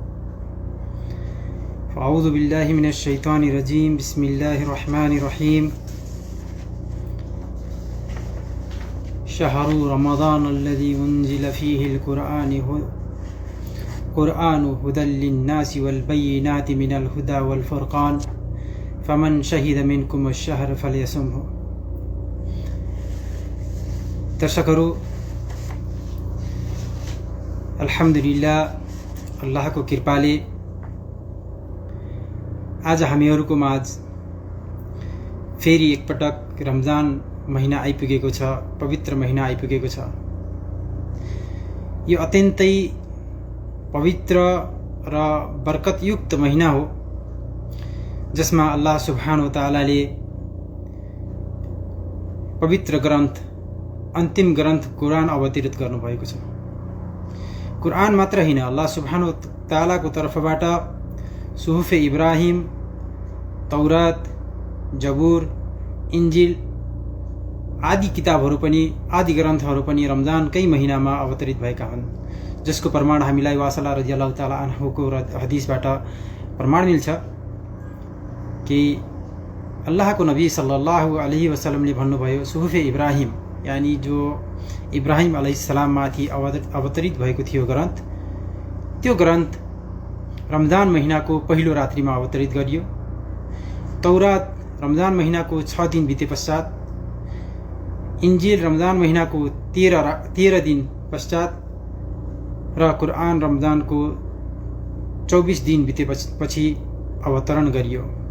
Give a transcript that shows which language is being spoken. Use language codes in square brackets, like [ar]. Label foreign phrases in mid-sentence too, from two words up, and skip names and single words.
[ar] فأعوذ بالله من الشيطان الرجيم، بسم الله الرحمن الرحيم. شهر رمضان الذي أنزل فيه القرآن هدى للناس والبينات من الهدى والفرقان فمن شهد منكم الشهر فليصمه. [ne] दर्शकहरू, अल्हम्दुलिल्लाह, अल्लाहको कृपाले आज हामीहरूको माझ फेरि एकपटक रमजान महिना आइपुगेको छ, पवित्र महिना आइपुगेको छ। यो अत्यन्तै पवित्र र बरकतयुक्त महिना हो, जसमा [ar] الله سبحانه وتعالى [ne] पवित्र ग्रन्थ, अन्तिम ग्रन्थ कुरान अवतरित गर्नुभएको छ। कुरान मात्र हैन, [ar] الله سبحانه وتعالى [ne] तर्फबाट सुहुफे इब्राहिम, तौरात, जबुर, इन्जिल आदि किताबहरू पनि, आदि ग्रन्थहरू पनि रमजानकै महिनामा अवतरित भएका हुन्, जसको प्रमाण हामीलाई वासला [ar] رضي الله تعالى عنه [ne] हदिसबाट प्रमाण मिल्छ कि अल्लाहको नबी [ar] صلى الله عليه وسلم [ne] भन्नुभयो, सुहुफे इब्राहिम यानी जो इब्राहिम अलैहिस्सलाममाथि अवतरित भएको थियो ग्रन्थ, त्यो ग्रन्थ रमजान महिनाको पहिलो रात्रिमा अवतरित गरियो। तौरात रमजान महिनाको 6 दिन बिते पश्चात, इन्जिल रमजान महिनाको 13 दिन पश्चात र कुरान रमजानको 24 दिन बितेपछि अवतरण गरियो।